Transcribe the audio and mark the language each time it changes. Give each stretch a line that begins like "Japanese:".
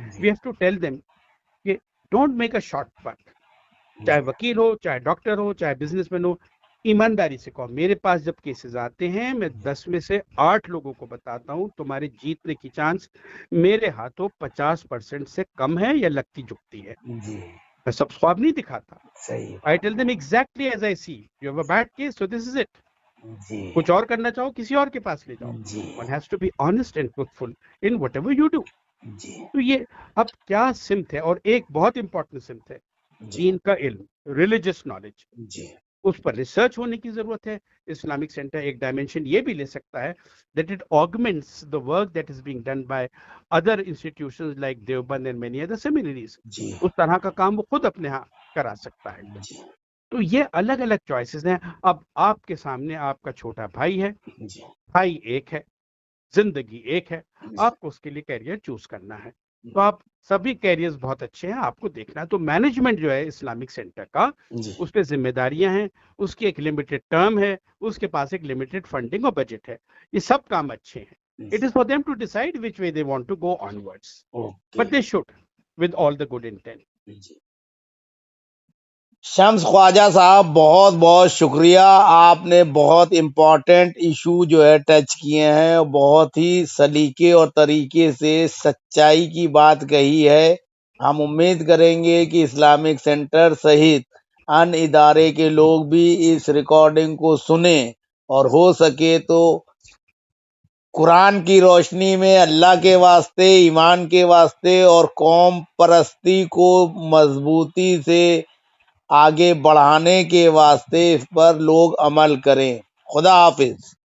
English: We have to tell them کہ don't make a shortcut.
Urdu: چاہے وکیل ہو, چاہے ڈاکٹر ہو, چاہے بزنس مین ہو, ایمانداری سے کہو. میرے پاس جب کیسز آتے ہیں میں 10 میں سے 8 لوگوں کو بتاتا ہوں تمہارے جیتنے کی چانس میرے ہاتھوں 50% سے کم ہے یا لگتی جھکتی ہے. جی میں سب خواب نہیں دکھاتا. صحیح
English: I tell them exactly as I see. You have a bad case, so this is it.
Urdu: جی کچھ اور کرنا چاہو کسی اور کے پاس لے جاؤ. جی
English: One has to be honest and truthful in whatever you do.
Urdu: جی تو یہ اب کیا سمت ہے, اور ایک بہت امپورٹنٹ سمت ہے جی دین کا علم, ریلیجس نالج. جی اس پر ریسرچ ہونے کی ضرورت ہے. اسلامک سینٹر ایک ڈائمینشن یہ بھی لے سکتا ہے
English: that it augments the work that is being done by other institutions like Deoband and many other seminaries.
Urdu: جی اس طرح کا کام وہ خود اپنے ہاں کرا سکتا ہے. جی تو یہ الگ الگ چوائسیز ہیں. اب آپ کے سامنے آپ کا چھوٹا بھائی ہے, جی بھائی ایک ہے, زندگی ایک ہے, آپ کو اس کے لیے کیریئر چوز کرنا ہے. تو آپ سبھی کیریئرز بہت اچھے ہیں, آپ کو دیکھنا ہے. تو مینجمنٹ جو ہے اسلامک سینٹر کا, جی اس پہ ذمہ داریاں ہیں, اس کی ایک لمیٹڈ ٹرم ہے, اس کے پاس ایک لمیٹڈ فنڈنگ اور بجٹ ہے. یہ سب کام اچھے ہیں.
English: It is for them to decide which way they want to go onwards, but they should with all the good intent.
Urdu: جی شمس خواجہ صاحب, بہت بہت شکریہ. آپ نے بہت امپورٹنٹ ایشو جو ہے ٹچ کیے ہیں, بہت ہی سلیقے اور طریقے سے سچائی کی بات کہی ہے. ہم امید کریں گے کہ اسلامک سینٹر سہت ان ادارے کے لوگ بھی اس ریکارڈنگ کو سنیں اور ہو سکے تو قرآن کی روشنی میں اللہ کے واسطے, ایمان کے واسطے اور قوم پرستی کو مضبوطی سے آگے بڑھانے کے واسطے اس پر لوگ عمل کریں. خدا حافظ.